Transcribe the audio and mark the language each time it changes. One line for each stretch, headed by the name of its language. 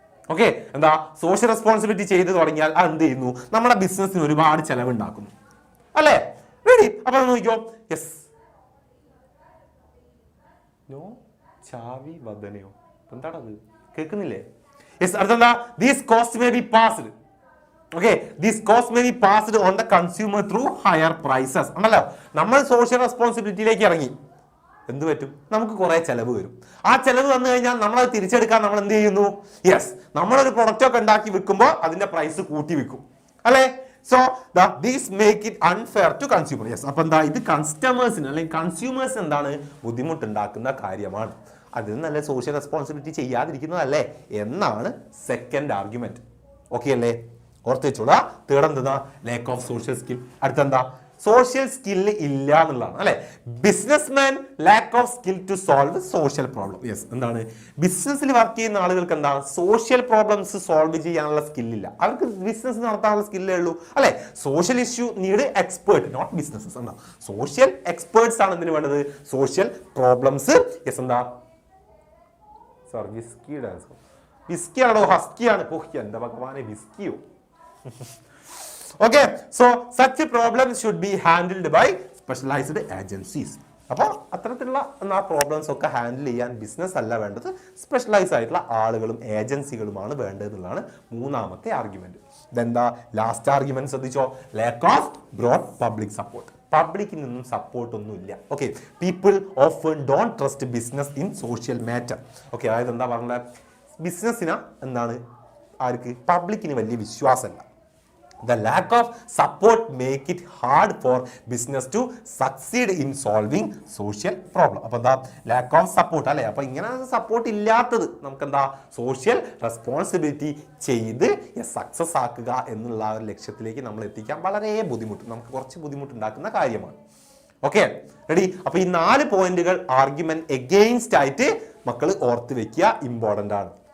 Malayalam: Okay, എന്താ? Social responsibility ചെയ്ത് തുടങ്ങിയാൽ അത് എന്ത് ചെയ്യുന്നു? നമ്മുടെ ബിസിനസ്സിന് ഒരുപാട് ചെലവുണ്ടാക്കുന്നു, അല്ലെ. റെഡി? അപ്പൊ നോക്കിക്കോ, യെസ്, നോ ചാവി വദനയോ, എന്താണത്? കേൾക്കുന്നില്ലേ? Yes, അടുത്തെന്താ?
English: These costs may be passed. Okay, these costs may be passed on the consumer through higher prices.
Malayalam: ആണല്ലോ, നമ്മൾ സോഷ്യൽ റെസ്പോൺസിബിലിറ്റിയിലേക്ക് ഇറങ്ങി, എന്ത് പറ്റും? നമുക്ക് കുറെ ചെലവ് വരും. ആ ചെലവ് വന്നു കഴിഞ്ഞാൽ നമ്മളത് തിരിച്ചെടുക്കാൻ നമ്മൾ എന്ത് ചെയ്യുന്നു? യെസ്, നമ്മളൊരു പ്രൊഡക്റ്റ് ഒക്കെ ഉണ്ടാക്കി വിൽക്കുമ്പോൾ അതിന്റെ പ്രൈസ് കൂട്ടി വിൽക്കും, അല്ലെ.
English: So these make it unfair to consumer. Yes,
Malayalam: അപ്പൊ എന്താ? ഇത് കസ്റ്റമേഴ്സിന് അല്ലെങ്കിൽ കൺസ്യൂമേഴ്സ് എന്താണ് ബുദ്ധിമുട്ടുണ്ടാക്കുന്ന കാര്യമാണ്. അതിന് നല്ല സോഷ്യൽ റെസ്പോൺസിബിലിറ്റി ചെയ്യാതിരിക്കുന്നതല്ലേ എന്നാണ് സെക്കൻഡ് ആർഗ്യുമെന്റ്. ഓക്കെ അല്ലേ? ഓർത്ത് വെച്ചോളാം. തേർഡ് എന്താ?
English: Lack of social skill.
Malayalam: അടുത്തെന്താ? Social skill ഇല്ല എന്നുള്ളതാണ് അല്ലെ.
English: Businessman lack of skill to solve social problem.
Malayalam: Yes, എന്താണ് ബിസിനസ്സിൽ വർക്ക് ചെയ്യുന്ന ആളുകൾക്ക് എന്താണ് സോഷ്യൽ പ്രോബ്ലംസ് സോൾവ് ചെയ്യാനുള്ള സ്കില്ലില്ല. അവർക്ക് ബിസിനസ് നടത്താനുള്ള സ്കില്ലേ ഉള്ളൂ അല്ലെ.
English: Social issue need expert, not businesses.
Malayalam: എന്താ സോഷ്യൽ എക്സ്പേർട്സ് ആണ് എന്തിനു വേണ്ടത്, സോഷ്യൽ പ്രോബ്ലംസ്. യെസ്, എന്താ സോറി വിസ്കി ഡാൻസ്, വിസ്കിയാണോ ഹസ്കിയാണ്, എന്താ ഭഗവാനെ വിസ്കിയോ.
English: Okay, so such problems should be handled by specialized agencies.
Malayalam: അപ്പോൾ അത്തരത്തിലുള്ള പ്രോബ്ലംസ് ഒക്കെ ഹാൻഡിൽ ചെയ്യാൻ ബിസിനസ് അല്ല വേണ്ടത്, സ്പെഷ്യലൈസ് ആയിട്ടുള്ള ആളുകളും ഏജൻസികളുമാണ് വേണ്ടത് എന്നുള്ളതാണ് മൂന്നാമത്തെ ആർഗ്യുമെന്റ്. ഇതെന്താ ലാസ്റ്റ് ആർഗ്യുമെന്റ് ശ്രദ്ധിച്ചോ,
English: Lack of broad public support.
Malayalam: പബ്ലിക്കിൽ നിന്നും സപ്പോർട്ട് ഒന്നുമില്ല. Okay,
English: People often don't trust business in social matter.
Malayalam: Okay, അതായത് എന്താ പറഞ്ഞത്, ബിസിനസ്സിന് എന്താണ് ആർക്ക് പബ്ലിക്കിന് വലിയ വിശ്വാസമല്ല.
English: The lack of support make it hard for business to succeed in solving social problem.
Malayalam: അപ്പോൾ എന്താ ലാക്ക് ഓഫ് സപ്പോർട്ട് അല്ലേ. അപ്പോൾ ഇങ്ങനെ സപ്പോർട്ട് ഇല്ലാത്തത് നമുക്ക് എന്താ സോഷ്യൽ റെസ്പോൺസിബിലിറ്റി ചെയ്ത് സക്സസ് ആക്കുക എന്നുള്ള ഒരു ലക്ഷ്യത്തിലേക്ക് നമ്മൾ എത്തിക്കാൻ വളരെ നമുക്ക് കുറച്ച് ബുദ്ധിമുട്ടുണ്ടാക്കുന്ന കാര്യമാണ്. Okay, ready. അപ്പോൾ ഈ 4 പോയിന്റുകൾ ആർഗ്യുമെന്റ് എഗെയിൻസ്റ്റ് ആയിട്ട് മക്കൾ ഓർത്ത് വെക്കുക, ഇമ്പോർട്ടന്റ് ആണ്.